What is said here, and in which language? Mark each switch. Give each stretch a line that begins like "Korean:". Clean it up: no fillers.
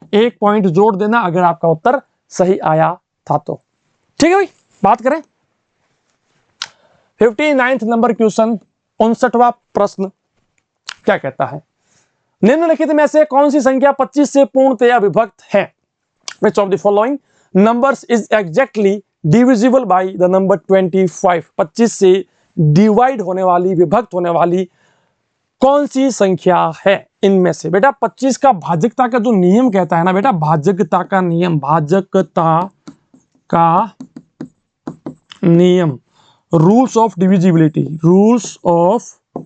Hindi: 1 point जोड़ देना अगर आपका उत्तर सही आया था तो। ठीक है भाई, बात करें 59 नंबर क्वेश्चन, 59वां प्रश्न क्या कहता है, निम्नलिखित में से कौन सी संख्या 25 से पूर्णतया विभक्त है?
English: Which of the following numbers is exactly divisible by the number 25?
Hindi: 25 से डिवाइड होने वाली, विभक्त होने वाली कौन सी संख्या है इनमें से? बेटा 25 का भाजकता का जो नियम कहता है ना बेटा, भाजकता का नियम, भाजकता का नियम, rules of divisibility, rules of